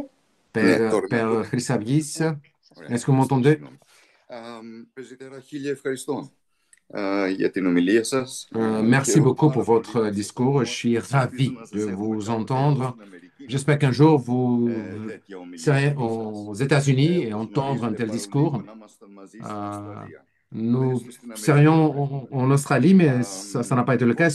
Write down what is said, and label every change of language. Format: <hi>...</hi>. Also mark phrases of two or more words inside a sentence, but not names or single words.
<fr>Père Chrysavgis,</fr> <el>Σας</el> <fr>est-ce que vous m'entendez?</fr> <el>Πρεσβυτέρα, χίλια ευχαριστώ για την ομιλία σας.</el> <fr>Merci beaucoup pour votre discours. Je suis ravi de vous entendre. J'espère qu'un jour vous serez aux États-Unis et entendre un tel discours. Nous serions en Australie, mais ça n'a pas été le cas.</fr>